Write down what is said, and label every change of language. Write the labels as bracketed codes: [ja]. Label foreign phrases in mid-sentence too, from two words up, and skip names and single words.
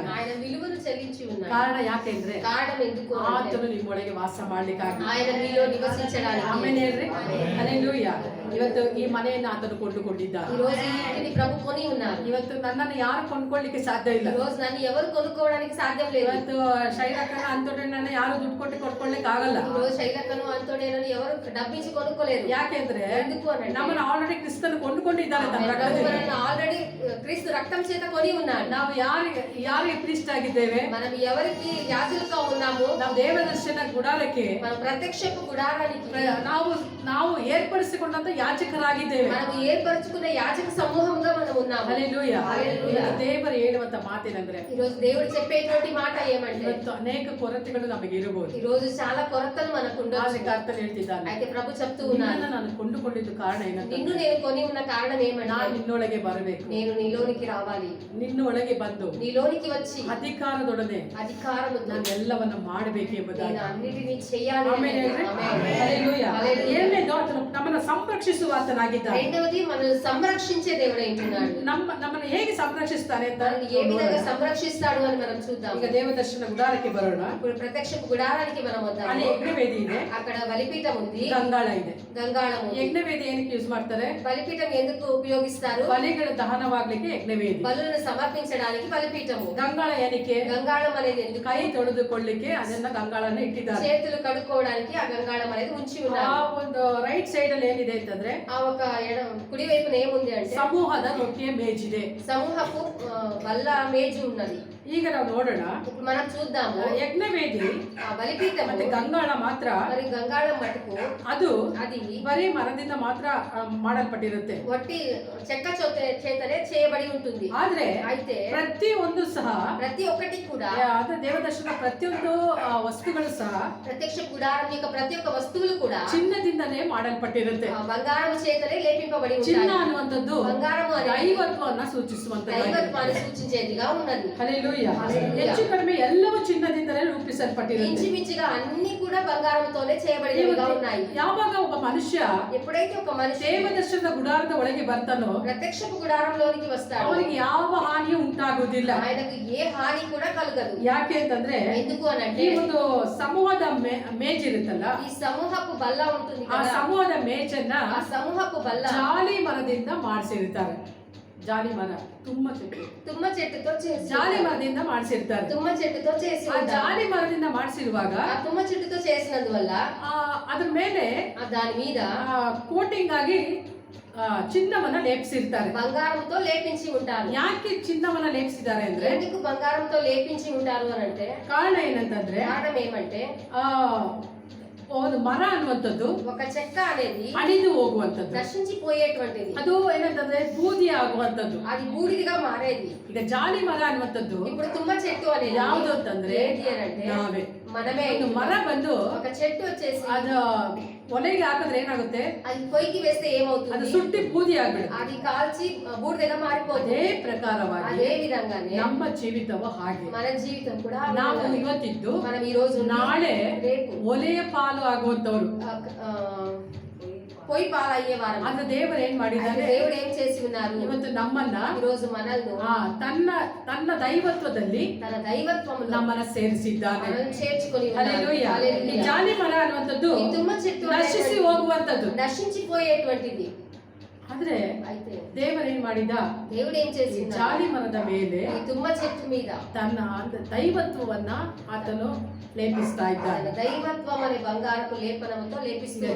[te] ఆయన విలువను చెల్లించి ఉన్నాడు. [kn] ಕಾರಣ ಯಾಕೆಂದ್ರೆ [te] కారణం ఎందుకు అంటే [kn] ಆತನು ನಿಮ್ಮೊಳಗೆ ವಾಸ ಮಾಡ್ಲಿಕ್ಕಾಗಿ. [te] ఆయన మీలో నివసించడానికి. [kn] ಆಮೇಲೆ ಹೇಳ್ರಿ ಹಲ್ಲೆಲೂಯಾ. ಇವತ್ತು ಈ ಮನೆಯನ್ನು ಆತನು ಕೊಂಡುಕೊಂಡಿದ್ದಾನೆ. [te] ఈ రోజు ఈ ఇంటిని ప్రభు కొని ఉన్నారు. [kn] ಇವತ್ತು ನನ್ನನ್ನು ಯಾರು ಕೊಂಡ್ಕೊಳ್ಳಿಕ್ಕೆ ಸಾಧ್ಯ ಇಲ್ಲ. [te] ఈ రోజు నన్ను ఎవరు కొనుక్కోవడానికి సాధ్యం లేదు. [kn] ಇವತ್ತು ಶೈಲಕ್ಕನ ಅಂತೋಡನ್ನ ಯಾರು ದುಡ್ಡು ಕೊಟ್ಟು ಕೊಂಡ್ಕೊಳ್ಳಿಕ್ಕೆ ಆಗಲ್ಲ. [te] ఈ రోజు శైలక్కను అంతోనేనని ఎవరు డబ్బించి కొనుక్కోలేరు. [kn] ಯಾಕೆಂದ್ರೆ [te] ఎందుకు అని [kn] ನಮ್ಮನ್ನು ಆಲ್ರೆಡಿ ಕ್ರಿಸ್ತನು ಕೊಂಡುಕೊಂಡಿದ್ದಾನೆ ತನ್ನ [te] ప్రభు [kn] ರಕ್ತದಲ್ಲಿ. [te] మనల్ని ఆల్రెడీ క్రీస్తు రక్తం చేత కొని ఉన్నాడు. [kn] ನಾವು ಯಾರಿಗೆ ಪ್ರೀಸ್ಟ್ ಆಗಿದ್ದೇವೆ? [te] మనం ఎవరికి యాజకులుగా ఉన్నాము? [kn] ನಾವು ದೇವದರ್ಶನ ಗುಡಾರಕ್ಕೆ [te] మనం ప్రత్యక్షపు గుడారానికి [kn] ನಾವು ಏರ್ಪಡಿಸಿಕೊಂಡಂತ ಯಾಜಕರಾಗಿದ್ದೇವೆ. [te] మనం ఏర్పరచుకున్న యాజక సమూహంగా మనం ఉన్నాము. [kn] ಹಲ್ಲೆಲೂಯಾ. [te] హల్లెలూయా. [kn] ದೇವರು ಹೇಳುವಂತ ಮಾತೇನೆಂದ್ರೆ [te] ఈ రోజు దేవుడు చెప్పేటువంటి మాట ఏమంటే [kn] ಇವತ್ತು ಅನೇಕ ಕೊರತೆಗಳು ನಮಗೆ ಇರಬಹುದು. [te] ఈ రోజు చాలా కొరతలు మనకు [kn] ಆದ್ರೆ [te] ఉండొచ్చు. [kn] ಕರ್ತನು ಹೇಳ್ತಿದ್ದಾನೆ, [te] అయితే ప్రభు చెప్తూ ఉన్నాడు, [kn] ನಿನ್ನನ್ನು ನಾನು ಕೊಂಡುಕೊಂಡಿದ್ದು ಕಾರಣ [te] నిన్ను [kn] ಏನಂತಂದ್ರೆ [te] నేను కొని ఉన్న కారణం ఏమంటే [kn] ನಾನು ನಿನ್ನೊಳಗೆ ಬರಬೇಕು. [te] నేను నీలోనికి రావాలి. [kn] ನಿನ್ನೊಳಗೆ ಬಂದು [te] నీలోనికి వచ్చి [kn] ಅಧಿಕಾರದೊಡನೆ [te] అధికారముతో [kn] ನಾನೆಲ್ಲವನ್ನ ಮಾಡಬೇಕೆಂಬುದಾಗಿ. [te] నేను అన్నిటినీ చేయాలి. [kn] ಆಮೇಲೆ ಹೇಳ್ರಿ [te] ఆమేన్. [kn] ಹಲ್ಲೆಲೂಯಾ. [te] హల్లెలూయా. [kn] ಏಳನೇದು ಆತನು ನಮ್ಮನ್ನು ಸಂರಕ್ಷಿಸುವ ಆತನಾಗಿದ್ದಾನೆ. [te] రెండవది మనల్ని సంరక్షించే దేవుడు అంటున్నాడు. [kn] ನಮ್ಮನ್ನು ಹೇಗೆ ಸಂರಕ್ಷಿಸ್ತಾನೆ ಅಂತ [te] మనల్ని ఏ విధంగా [kn] ನೋಡೋಣ. [te] సంరక్షిస్తాడు అని మనం చూద్దాం. [kn] ಈಗ ದೇವದರ್ಶನ ಗುಡಾರಕ್ಕೆ ಬರೋಣ. [te] ఇప్పుడు ప్రత్యక్ష గుడారానికి మనం [kn] ಅಲ್ಲಿ [te] వద్దాము. [kn] ಯಜ್ಞವೇದಿ ಇದೆ, [te] అక్కడ బలిపీఠం ఉంది, [kn] ಗಂಗಾಳ ಇದೆ. [te] గంగాళం ఉంది. [kn] ಯಜ್ಞವೇದಿ ಏನಕ್ಕೆ ಯೂಸ್ ಮಾಡ್ತಾರೆ? [te] బలిపీఠం ఎందుకు ఉపయోగిస్తారు? [kn] ಬಲಿಗಳ ದಹನವಾಗ್ಲಿಕ್ಕೆ ಯಜ್ಞವೇದಿ. [te] బలులను సమర్పించడానికి బలిపీఠము. [kn] ಗಂಗಾಳ ಏನಕ್ಕೆ? [te] గంగాళం అనేది ఎందుకు? [kn] ಕೈ ತೊಳೆದುಕೊಳ್ಳಿಕ್ಕೆ ಅದನ್ನ ಗಂಗಾಳನ್ನ ಇಟ್ಟಿದ್ದಾರೆ. [te] చేతులు కడుక్కోవడానికి ఆ గంగాళం అనేది ఉంచి [kn] ಆ [te] ఉన్నారు. [kn] ಒಂದು [en] right side [kn] ಅಲ್ಲಿ ಏನಿದೆ ಅಂತಂದ್ರೆ [te] ఆ ఒక కుడి వైపున ఏముంది అంటే [kn] ಸಮೂಹದ ರೊಟ್ಟಿಯ ಮೇಜಿದೆ. [te] సమూహపు బల్ల మేజు ఉన్నది. [kn] ಈಗ ನಾವು ನೋಡೋಣ. [te] ఇప్పుడు మనం చూద్దాము. [kn] ಯಜ್ಞವೇದಿ [te] ఆ బలిపీఠం [kn] ಮತ್ತೆ ಗಂಗಾಳ ಮಾತ್ರ [te] మరి గంగాళం మటుకు [kn] ಅದು [te] అది [kn] ಬರೀ ಮರದಿಂದ ಮಾತ್ರ ಮಾಡಲ್ಪಟ್ಟಿರುತ್ತೆ. [te] వట్టి చెక్క చేతనే చేయబడి ఉంటుంది. [kn] ಆದ್ರೆ [te] అయితే [kn] ಪ್ರತಿ ಒಂದು ಸಹ [te] ప్రతి ఒక్కటి కూడా [kn] ಅಂದ್ರೆ ದೇವದರ್ಶನ ಪ್ರತಿಯೊಂದು ವಸ್ತುಗಳು ಸಹ [te] ప్రత్యక్ష గుడారం యొక్క ప్రతి ఒక్క వస్తువులు కూడా [kn] ಚಿನ್ನದಿಂದನೇ ಮಾಡಲ್ಪಟ್ಟಿರುತ್ತೆ. [te] బంగారం చేతనే లేపింపబడి [kn] ಚಿನ್ನ [te] ఉంటాయి. [kn] ಅನ್ನುವಂಥದ್ದು [te] బంగారం అనేది [kn] ದೈವತ್ವವನ್ನ ಸೂಚಿಸುವಂತದ್ದಾಗಿದೆ. [te] దైవత్వాన్ని సూచించేదిగా ఉన్నది. [kn] ಹಲ್ಲೆಲೂಯಾ. ಹಲ್ಲೆಲೂಯಾ. ಹೆಚ್ಚು ಕಡಿಮೆ ಎಲ್ಲವೂ ಚಿನ್ನದಿಂದಲೇ ರೂಪಿಸಲ್ಪಟ್ಟಿರುತ್ತೆ. [te] ఇంచుమించుగా అన్ని కూడా బంగారంతోనే చేయబడినవిగా ఉన్నాయి. [kn] ಯಾವಾಗ ಒಬ್ಬ ಮನುಷ್ಯ [te] ఎప్పుడైతే ఒక మనిషి [kn] ದೇವದರ್ಶನದ ಗುಡಾರದ ಒಳಗೆ ಬರ್ತಾನೋ [te] ప్రత్యక్షపు గుడారంలోనికి వస్తాడు, [kn] ಅವನಿಗೆ ಯಾವ ಹಾನಿಯೂ ಉಂಟಾಗುವುದಿಲ್ಲ. [te] ఆయనకు ఏ హాని కూడా కలగదు. [kn] ಯಾಕೆ ಅಂತಂದ್ರೆ [te] ఎందుకు [kn] ಈ [te] అనంటే [kn] ಒಂದು ಸಮೂಹದ ಮೇಜ್ ಇರುತ್ತಲ್ಲ, [te] ఈ సమూహపు బల్ల ఉంటుంది [kn] ಆ [te] కదా, [kn] ಸಮೂಹದ ಮೇಜನ್ನ [te] ఆ సమూహపు బల్ల [kn] ಜಾಲಿ ಮರದಿಂದ ಮಾಡಿಸಿರ್ತಾರೆ. ಜಾಲಿ ಮರ, [te] తుమ్మ చెట్టు, తుమ్మ చెట్టుతో చేసి [kn] ಜಾಲಿ ಮರದಿಂದ ಮಾಡಿಸಿರ್ತಾರೆ. [te] తుమ్మ చెట్టుతో చేసి [kn] ಆ [te] ఉంటారు. [kn] ಜಾಲಿ ಮರದಿಂದ ಮಾಡಿಸಿರುವಾಗ [te] ఆ తుమ్మ చెట్టుతో చేసినందువల్ల [kn] ಅದ್ರ ಮೇಲೆ [te] దాని మీద [kn] ಕೋಟಿಂಗ್ ಆಗಿ ಚಿನ್ನವನ್ನ ಲೇಪಿಸಿರ್ತಾರೆ. [te] బంగారంతో లేపించి ఉంటారు. [kn] ಯಾಕೆ ಚಿನ್ನವನ್ನ ಲೇಪಿಸಿದ್ದಾರೆ ಅಂದ್ರೆ [te] ఎందుకు బంగారంతో లేపించి ఉంటారు అని అంటే [kn] ಕಾರಣ ಏನಂತಂದ್ರೆ [te] కారణం ఏమంటే [kn] ಆ ಒಂದು ಮರ ಅನ್ನುವಂಥದ್ದು [te] ఒక చెక్క అనేది [kn] ಅಳಿದು ಹೋಗುವಂಥದ್ದು. [te] నశించిపోయేటువంటిది. [kn] ಅದು ಏನಂತಂದ್ರೆ ಬೂದಿ ಆಗುವಂಥದ್ದು. [te] అది బూడిదిగా మారేది. [kn] ಈಗ ಜಾಲಿ ಮರ ಅನ್ನುವಂಥದ್ದು [te] ఇప్పుడు తుమ్మ చెట్టు అనేది [kn] ಯಾವುದು ಅಂತಂದ್ರೆ [te] ఏంటి అని అంటే [kn] ನಾವೇ. [te] మనమే. [kn] ಒಂದು ಮರ ಬಂದು [te] ఒక చెట్టు వచ్చేసి [kn] ಅದು ಒಲೆಗೆ ಹಾಕಿದ್ರೆ ಏನಾಗುತ್ತೆ? [te] అది పొయ్యికి వేస్తే [kn] ಅದು [te] ఏమవుతుంది? [kn] ಸುಟ್ಟಿ ಬೂದಿ ಆಗ್ಬಿಡುತ್ತೆ. [te] అది కాల్చి బూడిదగా మారిపోతుంది. [kn] ಅದೇ ಪ್ರಕಾರವಾಗಿ [te] అదే విధంగానే [kn] ನಮ್ಮ ಜೀವಿತವು ಹಾಗೆ. [te] మన జీవితం కూడా [kn] ನಾವು [te] అలాగే. [kn] ಇವತ್ತಿದ್ದು [te] మనం ఈ రోజు [kn] ನಾಳೆ [te] రేపు [kn] ಒಲೆಯ ಪಾಲು ಆಗುವಂತವರು. [te] పొయ్యి పాలయ్యే వారం. [kn] ಅದು ದೇವರು ಏನ್ ಮಾಡಿದ್ದಾನೆ? [te] దేవుడు ఏం చేసి ఉన్నారు? [kn] ಇವತ್ತು ನಮ್ಮನ್ನ [te] ఈ రోజు మనల్ని [kn] ತನ್ನ ದೈವತ್ವದಲ್ಲಿ [te] తన దైవత్వములో [kn] ನಮ್ಮನ್ನ ಸೇರಿಸಿದ್ದಾನೆ. [te] మనల్ని చేర్చుకొని ఉన్నారు. [kn] ಹಲ್ಲೆಲೂಯಾ. ಈ [te] హల్లెలూయా. [kn] ಜಾಲಿ ಮರ ಅನ್ನುವಂಥದ್ದು [te] ఈ తుమ్మ చెట్టు [kn] ನಶಿಸಿ [te] అనేటువంటిది [kn] ಹೋಗುವಂಥದ್ದು. [te] నశించిపోయేటువంటిది. [kn] ಆದ್ರೆ [te] అయితే [kn] ದೇವರೇನ್ ಮಾಡಿದ? [te] దేవుడు ఏం [kn] ಈ [te] చేసి [kn] ಜಾಲಿ ಮರದ ಮೇಲೆ [te] ఈ తుమ్మ చెట్టు మీద [kn] ತನ್ನ ದೈವತ್ವವನ್ನ ಆತನು ಲೇಪಿಸ್ತಾ [te] తన [kn] ಇದ್ದಾನೆ. [te] దైవత్వం అనే బంగారపు లేపనంతో [kn] ಈಗ [te] లేపిస్తున్నాడు.